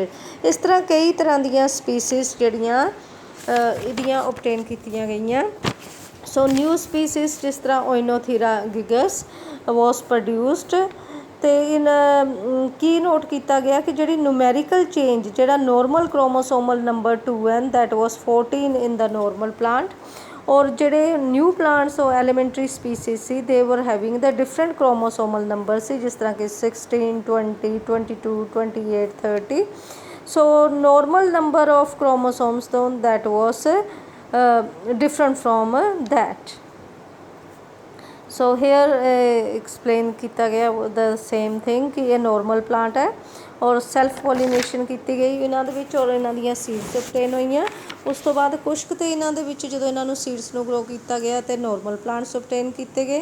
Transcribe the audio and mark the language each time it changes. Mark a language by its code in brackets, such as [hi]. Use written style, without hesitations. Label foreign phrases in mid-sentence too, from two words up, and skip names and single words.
[pa] ਇਸ ਤਰ੍ਹਾਂ ਕਈ ਤਰ੍ਹਾਂ ਦੀਆਂ ਸਪੀਸੀਜ਼ ਜਿਹੜੀਆਂ ਇਹਦੀਆਂ ਓਬਟੇਨ ਕੀਤੀਆਂ ਗਈਆਂ. [en] so new species [pa] ਜਿਸ ਤਰ੍ਹਾਂ [en] Oenothera gigas was produced. [pa] ਅਤੇ ਕੀ ਨੋਟ ਕੀਤਾ ਗਿਆ ਕਿ ਜਿਹੜੀ [en] numerical change ਜਿਹੜਾ normal chromosomal number 2n that was 14 in the normal plant, [pa] ਔਰ ਜਿਹੜੇ [en] new plants ਉਹ elementary species ਸੀ they were having the different chromosomal number [pa] ਸੀ, ਜਿਸ ਤਰ੍ਹਾਂ ਕਿ [en] 16, 20, 22, 28, 30. so normal number of chromosomes ਤੋਂ that was different from that. so here explain [pa] ਕੀਤਾ ਗਿਆ [en] the same thing [pa] ਕਿ ਇਹ [en] normal plant [pa] ਹੈ ਔਰ [en] self pollination [pa] ਕੀਤੀ ਗਈ ਇਹਨਾਂ ਦੇ ਵਿੱਚ, ਔਰ ਇਹਨਾਂ ਦੀਆਂ [en] seeds obtain [pa] ਹੋਈਆਂ. ਉਸ ਤੋਂ ਬਾਅਦ ਕੁਛ ਕੁ ਤੇ ਇਹਨਾਂ ਦੇ ਵਿੱਚ ਜਦੋਂ ਇਹਨਾਂ ਨੂੰ ਸੀਡਸ ਨੂੰ ਗਰੋ ਕੀਤਾ ਗਿਆ ਅਤੇ [en] normal plants obtain [pa] ਕੀਤੇ ਗਏ.